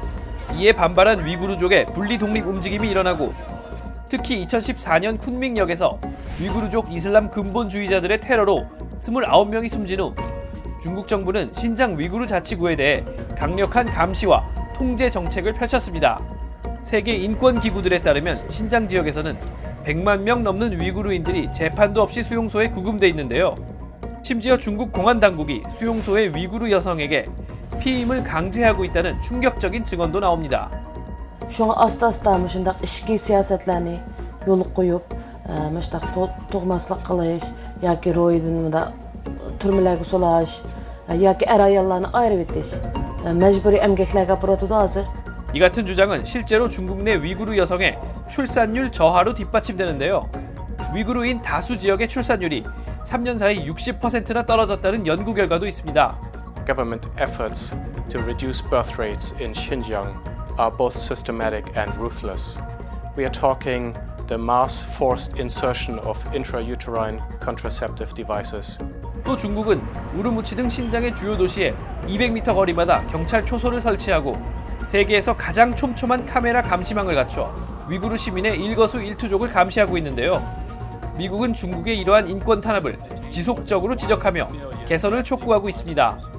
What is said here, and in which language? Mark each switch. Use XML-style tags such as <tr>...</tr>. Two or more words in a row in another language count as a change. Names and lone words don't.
<ko>이에 반발한 위구르족의 분리 독립 움직임이 일어나고 특히 2014년 쿤밍역에서 위구르족 이슬람 근본주의자들의 테러로 29명이 숨진 후 중국 정부는 신장 위구르 자치구에 대해 강력한 감시와 통제 정책을 펼쳤습니다. 세계 인권 기구들에 따르면 신장 지역에서는 100만 명 넘는 위구르인들이 재판도 없이 수용소에 구금돼 있는데요. 심지어 중국 공안 당국이 수용소의 위구르 여성에게 피임을 강제하고 있다는 충격적인 증언도 나옵니다.</ko> <ug>شۇڭا ئاستا-ئاستا مۇشۇنداق ئىچكى سىياسەتلەرنى يولغا قويۇپ مۇشۇنداق تۇغماسلىق قىلىش yoki رويدىن مۇنداق تۈرمىلەرگە سولاش yoki ئەر-ئاياللارنى ئايرىۋېتىش مەجبۇرىي ئەمگەكلەرگە ئاپىرىۋاتىدۇ ھازىر.</ug> <ko>이 같은 주장은 실제로 중국 내 위구르 여성의 출산율 저하로 뒷받침되는데요. 위구르인 다수 지역의 출산율이 3년 사이 60%나 떨어졌다는 연구 결과도 있습니다.</ko> <en>Government efforts to reduce birth rates in Xinjiang are both systematic and ruthless. We are talking the mass forced insertion of intrauterine contraceptive devices.</en> <ko>또 중국은 우르무치 등 신장의 주요 도시에 200m 거리마다 경찰 초소를 설치하고 세계에서 가장 촘촘한 카메라 감시망을 갖춰 위구르 시민의 일거수일투족을 감시하고 있는데요. 미국은 중국의 이러한 인권 탄압을 지속적으로 지적하며 개선을 촉구하고 있습니다.</ko>